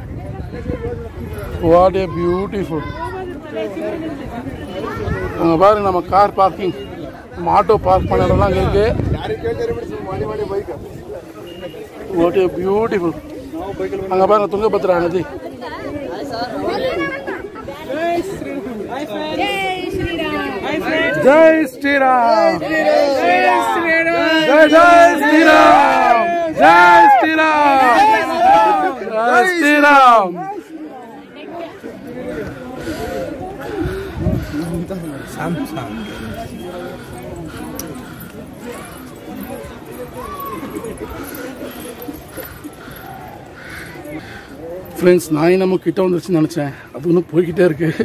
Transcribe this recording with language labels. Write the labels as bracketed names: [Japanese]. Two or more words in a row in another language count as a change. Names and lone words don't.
[English] What a beautiful. [Tamil] அங்கே பாருங்க, நம்ம [English] car parking, [Tamil] நம்ம [English] auto park [Tamil] பண்ண இடம்லாம் அங்கே இருக்கு. [English] What a beautiful. [Tamil] அங்கே பாருங்க துங்கபத்ரா நதி. [Hindi] जय श्री राम, जय जय श्री राम, जय श्री राम, जय श्री राम. [Tamil] ஃப்ரெண்ட்ஸ், நான் நம்ம கிட்ட வந்துருச்சுன்னு நினச்சேன், அது ஒன்றும் போய்கிட்டே இருக்கு.